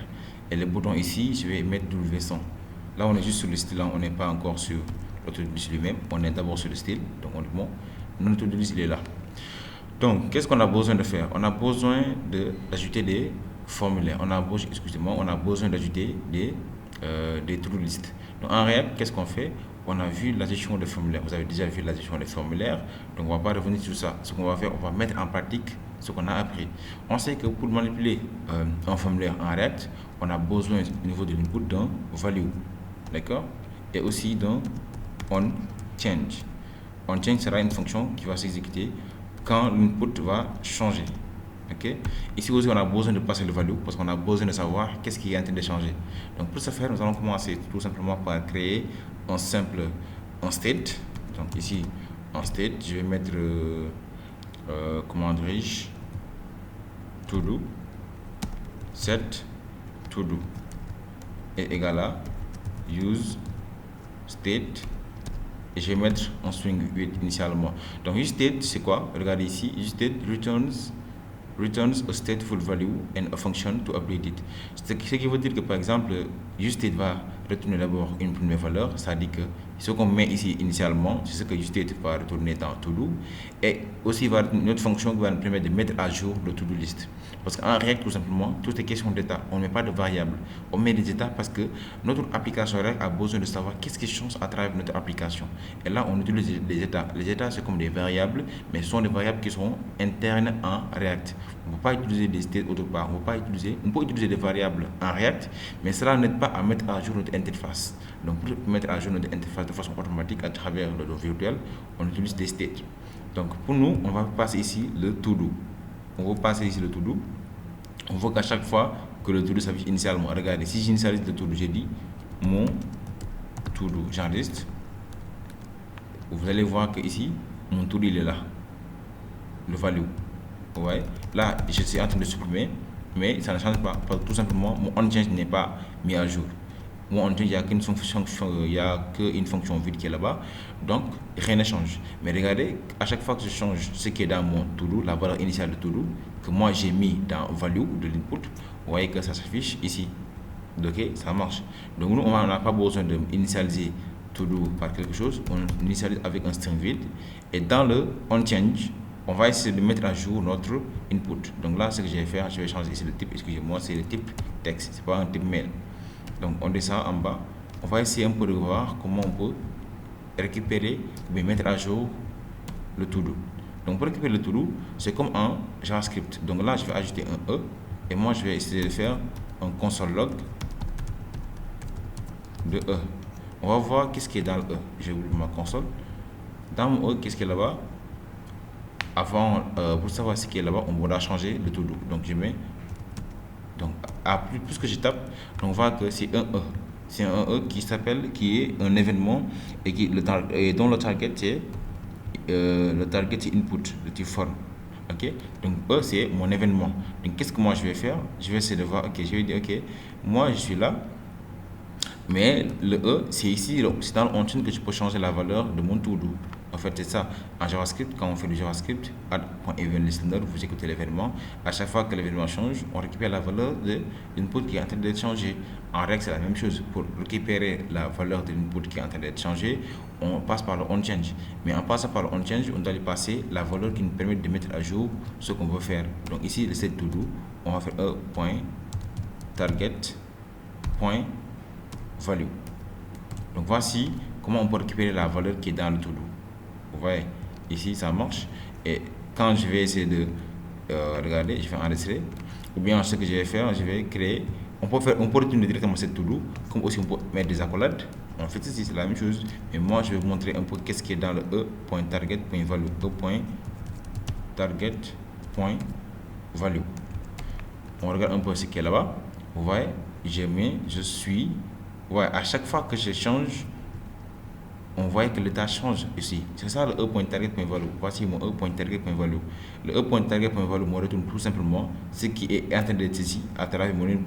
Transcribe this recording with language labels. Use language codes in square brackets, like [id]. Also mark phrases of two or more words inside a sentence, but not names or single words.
[fr] Et le bouton ici, je vais mettre W100. Là, on est juste sur le style, on n'est pas encore sur notre liste lui-même. On est d'abord sur le style. Donc, on dit bon, notre liste, il est là. Donc, qu'est-ce qu'on a besoin de faire? On a besoin d'ajouter des formulaires. On a besoin d'ajouter des [en] to-do list. [fr] Donc, en React, qu'est-ce qu'on fait? On a vu la gestion des formulaires. Vous avez déjà vu la gestion des formulaires. Donc, on ne va pas revenir sur ça. Ce qu'on va faire, on va mettre en pratique ce qu'on a appris. On sait que pour manipuler un formulaire en React, on a besoin au niveau de l'input d'un value. D'accord? Et aussi d'un onChange. OnChange sera une fonction qui va s'exécuter quand l'input va changer. Ok. Ici aussi, on a besoin de passer le value parce qu'on a besoin de savoir qu'est-ce qui est en train de changer. Donc, pour ce faire, nous allons commencer tout simplement par créer un state. Donc, ici, en state, je vais mettre, comment dirais-je, [en] to do, set to do, [fr] et égal à [en] use state. [fr] Et je vais mettre en string 8 initialement. Donc, useState, c'est quoi? Regardez ici, [en] useState returns a stateful value and a function to update it. [fr] Ce qui veut dire que, par exemple, useState va retourner d'abord une première valeur, c'est-à-dire que ce qu'on met ici initialement, c'est ce que state va retourner dans to-do, et aussi va une autre fonction qui va nous permettre de mettre à jour le [en] to-do list. [fr] Parce qu'en React, tout simplement, tout est question d'état. On ne met pas de variables. On met des états parce que notre application React a besoin de savoir qu'est-ce qui change à travers notre application. Et là, on utilise les états. Les états, c'est comme des variables, mais ce sont des variables qui sont internes en React. On ne peut pas utiliser des states autre part. On peut utiliser des variables en React, mais cela n'aide pas à mettre à jour notre interface. Donc, pour mettre à jour notre interface de façon automatique à travers le dos virtuel, on utilise des states. Donc, pour nous, on va passer ici le to-do. On va passer ici le to-do. On voit qu'à chaque fois que le to-do s'affiche initialement, regardez, si j'initialise le to-do, j'ai dit mon to-do, j'enregistre. Vous allez voir que ici, mon to-do il est là, le value. Vous voyez, là, je suis en train de supprimer, mais ça ne change pas. Tout simplement, mon onChange n'est pas mis à jour. Mon onChange, il n'y a qu'une fonction vide qui est là-bas, donc rien ne change. Mais regardez, à chaque fois que je change ce qui est dans mon to-do, la valeur initiale de to-do, que moi j'ai mis dans value de l'input, vous voyez que ça s'affiche ici. Ok, ça marche. Donc nous, on n'a pas besoin d'initialiser to-do par quelque chose, on initialise avec un string vide, et dans le onChange, on va essayer de mettre à jour notre input. Donc là, ce que je vais faire, je vais changer ici le type, excusez-moi, c'est le type texte, c'est pas un type mail. Donc on descend en bas, on va essayer un peu de voir comment on peut récupérer ou mettre à jour le to-do. Donc pour récupérer le to-do, c'est comme en JavaScript. Donc là, je vais ajouter un E et moi je vais essayer de faire un [en] console log [fr] de E. On va voir qu'est-ce qui est dans le E. J'ai ouvert ma console. Dans mon E, qu'est-ce qui est là-bas? Avant, pour savoir ce qui est là-bas, on va changer le to-do. Donc je mets, donc plus que je tape, on voit que c'est un E. C'est un E qui est un événement et dont le target c'est input de type forme. Ok, donc E c'est mon événement. Donc qu'est-ce que moi je vais faire? Je vais essayer de voir. Ok, je vais dire ok, moi je suis là, mais le E c'est ici, c'est dans le on-chain que je peux changer la valeur de mon to-do. En fait, c'est ça. En JavaScript, quand on fait du JavaScript, add.eventListener, vous écoutez l'événement. À chaque fois que l'événement change, on récupère la valeur de l'input qui est en train d'être changé. En React, c'est la même chose. Pour récupérer la valeur de l'input qui est en train d'être changé, on passe par le onChange. Mais en passant par le onChange, on doit lui passer la valeur qui nous permet de mettre à jour ce qu'on veut faire. Donc ici, le [en] set to do, [fr] on va faire e.target.value. Donc voici comment on peut récupérer la valeur qui est dans le to do. Vous voyez, ici ça marche. Et quand je vais essayer de regarder, je vais enregistrer. Ou bien ce que je vais faire, je vais créer. On peut retourner directement cette to-do, comme aussi on peut mettre des accolades. En fait, ici c'est la même chose. Mais moi, je vais vous montrer un peu qu'est-ce qui est dans le e.target.value. e.target.value. On regarde un peu ce qui est là-bas. Vous voyez, je suis. Ouais, à chaque fois que je change, on voit que l'état change ici. C'est ça le e.target.value. Voici mon e.target.value. Le e.target.value me retourne tout simplement ce qui est en train d'être saisi à travers mon input.